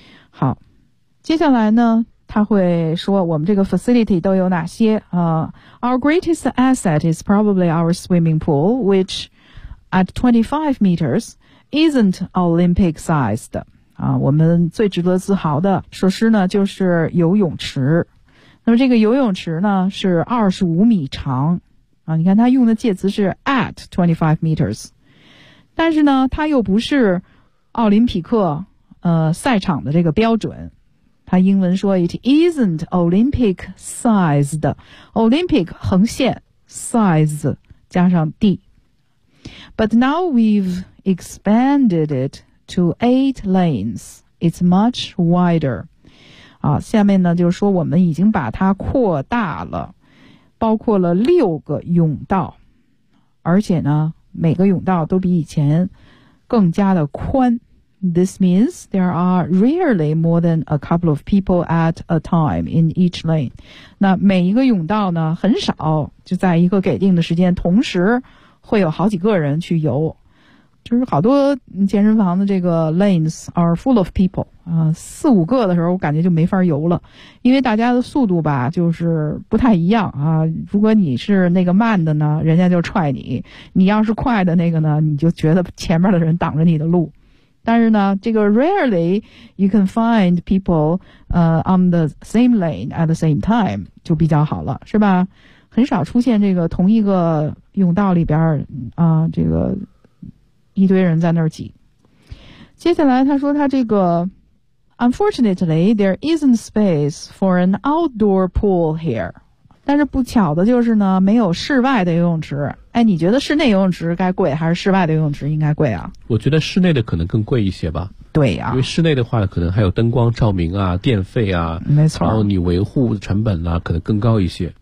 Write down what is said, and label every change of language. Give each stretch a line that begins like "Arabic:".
Chinese: 好，接下来呢他会说我们这个
English: facility
Chinese: 都有哪些啊
English: ,our greatest asset is probably our swimming pool, which at 25 meters isn't Olympic sized.
Chinese: 啊，我们最值得自豪的设施呢就是游泳池。那么这个游泳池呢是25米长啊，你看它用的介词是
English: at 25 meters,
Chinese: 但是呢它又不是奥林匹克赛场的这个标准，它英文说
English: it isn't Olympic sized,
Chinese: Olympic 横线 size 加上 d,
English: but now we've expanded itto 8 lanes, it's much wider.
Chinese: 啊，下面呢就是说我们已经把它扩大了，包括了六个泳道，而且呢每个泳道都比以前更加的宽。
English: This means there are rarely more than a couple of people at a time in each lane.
Chinese: 那每一个泳道呢很少就在一个给定的时间同时会有好几个人去游，就是好多健身房的这个
English: lanes are full of people,
Chinese: 四五个的时候我感觉就没法游了，因为大家的速度吧就是不太一样啊，如果你是那个慢的呢人家就踹你，你要是快的那个呢你就觉得前面的人挡着你的路。但是呢这个
English: rarely you can find people, on the same lane at the same time,
Chinese: 就比较好了是吧，很少出现这个同一个泳道里边啊这个一堆人在那儿挤。接下来他说他这个
English: Unfortunately, there isn't space for an outdoor pool here.
Chinese: 但是不巧的就是呢没有室外的游泳池。哎，你觉得室内游泳池该贵还是室外的游泳池应该贵啊？我觉得室内的可能更贵一些吧。对啊，因为室内的话可能还有灯光照明啊，电费啊，没错，然后你维护成本啊可能更高一些。